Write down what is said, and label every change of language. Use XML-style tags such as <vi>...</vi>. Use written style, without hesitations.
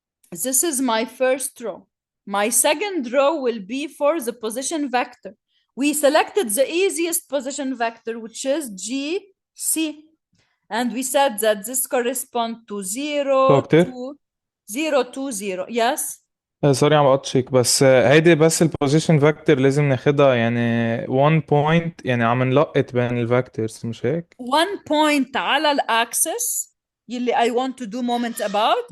<en>This is my first row. My second row will be for the position vector. We selected the easiest position vector, which is GC. And we said that this corresponds to 0,</en> <ar>دكتور</ar> <en>2, 0, 2, 0. Yes?</en> <ar>سوري عم بقطشك بس هيدي بس البوزيشن فاكتور لازم ناخدها يعني 1 بوينت يعني عم نلقط بين الفاكتورز مش هيك</ar> <en>1 point على الاكسس يلي I want to do moment about.</en>